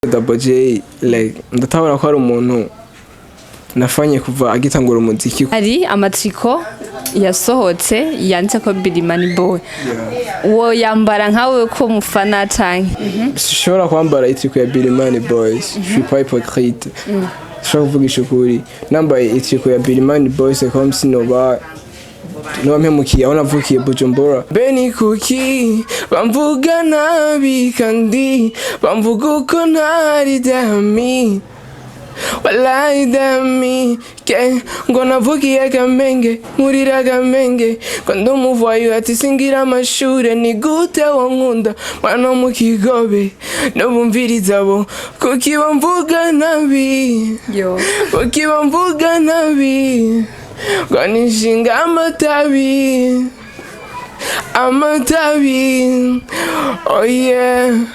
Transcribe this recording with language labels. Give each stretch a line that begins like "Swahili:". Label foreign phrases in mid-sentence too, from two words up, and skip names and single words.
Rundi: Double J like ndatabona ko ari umuntu nafanye kuva agitangura umuziki. Hari amatriko yasohotse yanditse ko Billy Money Boy. Wo yambara nkawe ko mufana canke. Sishobora kwambara itriko ya Billy Money Boys.
French: Je suis pas hypocrite.
Rundi: Shaka kuvugisha ukuri. Nambaye itriko ya Billy Money Boys
French: c'est comme si
Rundi: noba mpemukiye aho navukiye Bujumbura. Beni kuki bamvuga nabi kandi bamvuga uko ntari dami. Wallahi dami ke ngo navukiye Kamenge murira Kamenge kwando muvayo ati singira amashure ni gute wankunda mwana mu Kigobe no bumviriza bo kuki bamvuga nabi kuki bamvuga nabi Gwanishinga amatabi
English: oh yeah.